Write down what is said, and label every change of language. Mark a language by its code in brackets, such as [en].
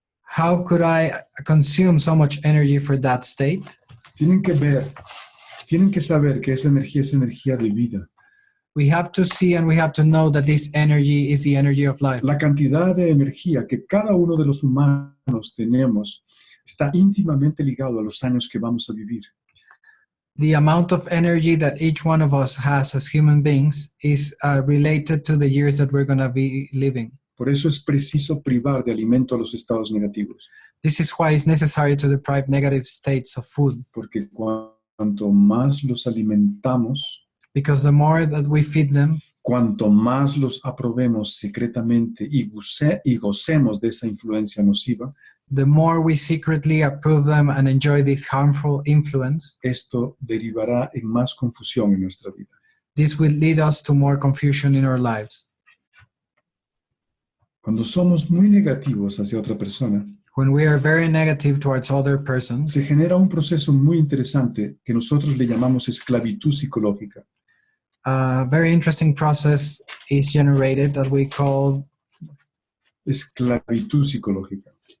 [en] how could I consume so much energy for that state? [es] Tienen que saber que esa energía es energía de vida. [en] We have to see and we have to know that this energy is the energy of life. [es] La cantidad de energía que cada uno de los humanos tenemos está íntimamente ligado a los años que vamos a vivir. [en] The amount of energy that each one of us has as human beings is related to the years that we're going to be living. [es] Por eso es preciso privar de alimento a los estados negativos, [en] This is why it's necessary to deprive negative states of food, [es] porque cuanto más los alimentamos, [en] because the more that we feed them, [es] cuanto más los aprobemos secretamente y gocemos de esa influencia nociva, [en] the more we secretly approve them and enjoy this harmful influence, [es] esto derivará en más confusión en nuestra vida. [en] this will lead us to more confusion in our lives. [es] Cuando somos muy negativos hacia otra persona, [en] When we are very negative towards other persons, [es] se genera un proceso muy interesante que nosotros le llamamos esclavitud psicológica. [en] a very interesting process is generated that we call [es] Esclavitud psicológica.